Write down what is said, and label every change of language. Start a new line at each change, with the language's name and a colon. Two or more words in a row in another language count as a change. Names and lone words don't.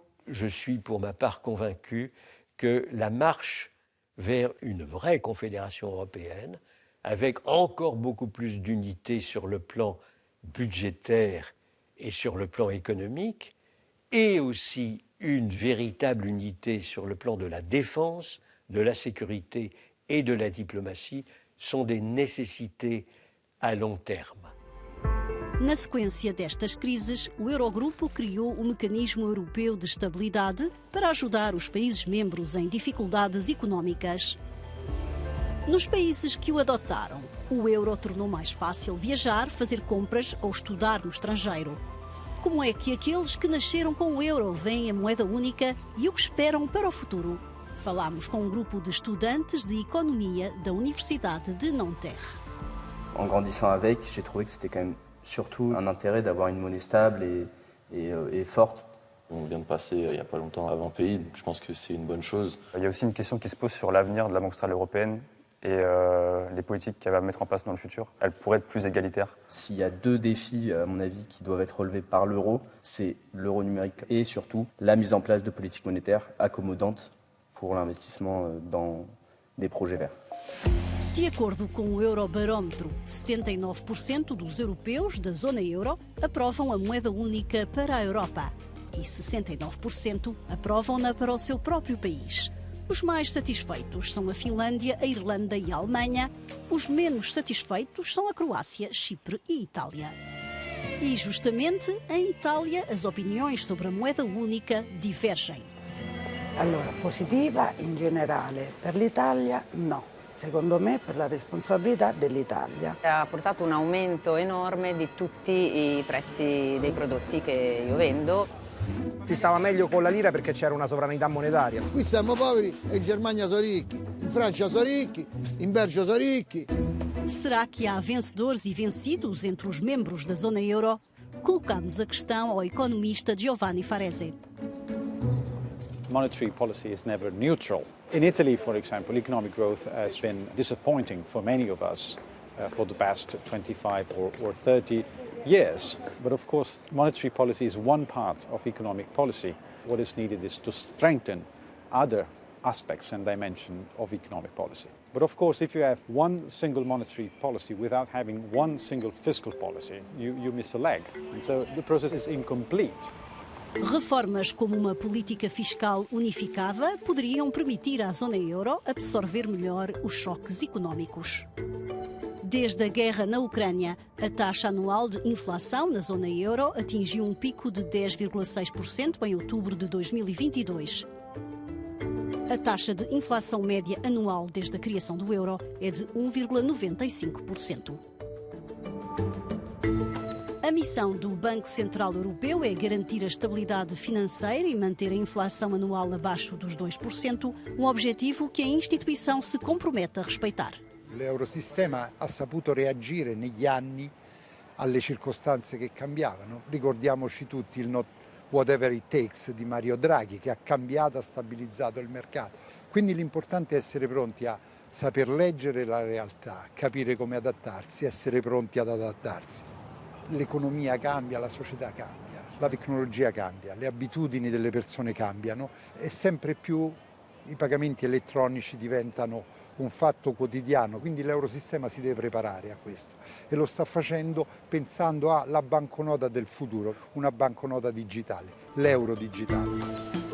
French: Je suis pour ma part convaincu que la marche vers une vraie confédération européenne, avec encore beaucoup plus d'unité sur le plan budgétaire et sur le plan économique, et aussi une véritable unité sur le plan de la défense, de la sécurité et de la diplomatie sont des nécessités à long terme.
Portuguese: Na sequência destas crises, o Eurogrupo criou o Mecanismo Europeu de Estabilidade para ajudar os países membros em dificuldades económicas. Nos países que o adotaram, o euro tornou mais fácil viajar, fazer compras ou estudar no estrangeiro. Como é que aqueles que nasceram com o euro veem a moeda única e o que esperam para o futuro? Falámos com um grupo de estudantes de economia da Universidade de Nanterre.
French: En grandissant avec, j'ai trouvé que c'était quand même surtout un intérêt d'avoir une monnaie stable et forte. On vient de passer il n'y a pas longtemps à 20 pays, donc je pense que c'est une bonne chose. Il y a aussi une question qui se pose sur l'avenir de la Banque Centrale Européenne. et les politiques qu'elle va mettre en place dans le futur, elles pourraient être plus égalitaires. S'il y a deux défis, à mon avis, qui doivent être relevés par l'euro, c'est l'euro numérique et surtout la mise en place de politiques monétaires accommodantes pour l'investissement dans des projets verts.
Portuguese: De acordo com o Eurobarómetro, 79% dos europeus da zona euro aprovam a moeda única para a Europa e 69% aprovam-na para o seu próprio país. Os mais satisfeitos são a Finlândia, a Irlanda e a Alemanha. Os menos satisfeitos são a Croácia, Chipre e Itália. E justamente em Itália as opiniões sobre a moeda única divergem.
Italian: Allora, positiva in generale, per l'Italia no. Secondo me per la responsabilità dell'Italia. Ha portato un aumento enorme di tutti i prezzi dei prodotti che io vendo. Si stava meglio con la lira perché c'era una sovranità monetaria. Qui siamo poveri e in Germania sono ricchi, in Francia sono ricchi, in Belgio sono ricchi.
Portuguese: Será que há vencedores e vencidos entre os membros da zona euro? Colocamos a questão ao economista Giovanni Farese.
English: Monetary policy is never neutral. In Italy, for example, economic growth has been disappointing for many of us for the past 25 or 30 years. But of course, monetary policy is one part of economic policy. What is needed is to strengthen other aspects and dimensions of economic policy. But of course, if you have one single monetary policy without having one single fiscal policy, you miss a leg. And so the process is incomplete.
Portuguese: Reformas como uma política fiscal unificada poderiam permitir à zona euro absorver melhor os choques económicos. Desde a guerra na Ucrânia, a taxa anual de inflação na zona euro atingiu um pico de 10,6% em outubro de 2022. A taxa de inflação média anual desde a criação do euro é de 1,95%. A missão do Banco Central Europeu é garantir a estabilidade financeira e manter a inflação anual abaixo dos 2%, um objetivo que a instituição se compromete a respeitar.
Italian: L'eurosistema ha saputo reagire negli anni alle circostanze che cambiavano. Ricordiamoci tutti il
English: whatever it takes
Italian: di Mario Draghi, che ha cambiato, ha stabilizzato il mercato. Quindi l'importante è essere pronti a saper leggere la realtà, capire come adattarsi, essere pronti ad adattarsi. L'economia cambia, la società cambia, la tecnologia cambia, le abitudini delle persone cambiano e sempre più i pagamenti elettronici diventano un fatto quotidiano, quindi l'eurosistema si deve preparare a questo e lo sta facendo pensando alla banconota del futuro, una banconota digitale, l'euro digitale.